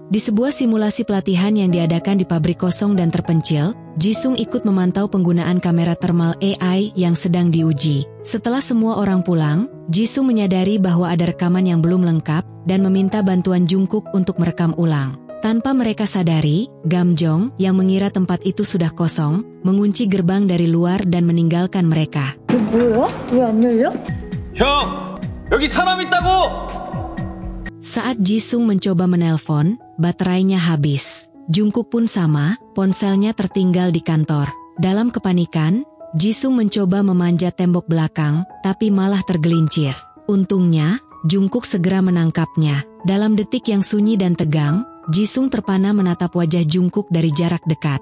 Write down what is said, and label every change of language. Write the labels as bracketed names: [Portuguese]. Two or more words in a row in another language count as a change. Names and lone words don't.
[Indonesian] Di sebuah simulasi pelatihan yang diadakan di pabrik kosong dan terpencil, Jisung ikut memantau penggunaan kamera thermal AI yang sedang diuji. Setelah semua orang pulang, Jisung menyadari bahwa ada rekaman yang belum lengkap dan meminta bantuan Jungkook untuk merekam ulang. Tanpa mereka sadari, Gamjong yang mengira tempat itu sudah kosong, mengunci gerbang dari luar dan meninggalkan mereka. [Korean] 뭐야? 왜 안 열려? 형! 여기 사람 있다고! [Indonesian] Saat Jisung mencoba menelpon, baterainya habis. Jungkook pun sama, ponselnya tertinggal di kantor. Dalam kepanikan, Jisung mencoba memanjat tembok belakang, tapi malah tergelincir. Untungnya, Jungkook segera menangkapnya. Dalam detik yang sunyi dan tegang, Jisung terpana menatap wajah Jungkook dari jarak dekat.